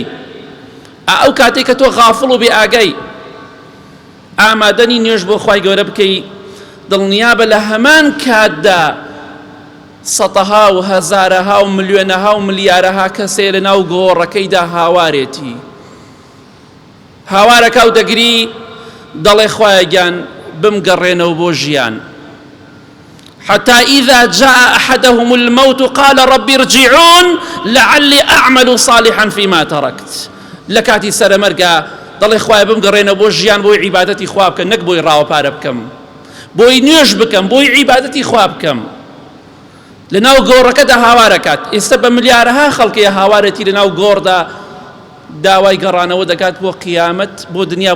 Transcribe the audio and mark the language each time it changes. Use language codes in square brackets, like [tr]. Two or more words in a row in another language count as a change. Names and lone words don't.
[ckb] ئەو کاتێک کە تۆ غافڵ و بێ ئاگەی ئامادەنی نوێژ بۆ خوای گەورە بکەی، دڵنیابە لە هەمان کاتدا سەتەها و هەزارەها و ملیۆنەها و ملیارەها کەسێ لە ناو گۆڕەکەیدا هاوارێتی. هاوارەکە و دەگری دەڵێ خوایە گیان بمگەڕێنەوە بۆ ژیان. [ar] حتى إذا جاء أحدهم الموت قال رب ارجعون لعلي أعمل صالحا فيما تركت. [ckb] لكاتي سرمرقا دڵێ خوایە بمگەڕێنەوە بۆ ژیان بۆی عیبادەتی خوا بکەم، نەک بۆی ڕاوەپارە بکەم، بۆی نوێژ بکەم، بۆی عیبادەتی خوا بکەم. لە ناو گۆڕەکەدا هاوارەکات. ئێستا بە ملیارەها خەڵکەیە هاوارەتی لە ناو گۆڕدا داوای گەڕانەوە دەکات بۆ قیامەت، بۆ دنیا.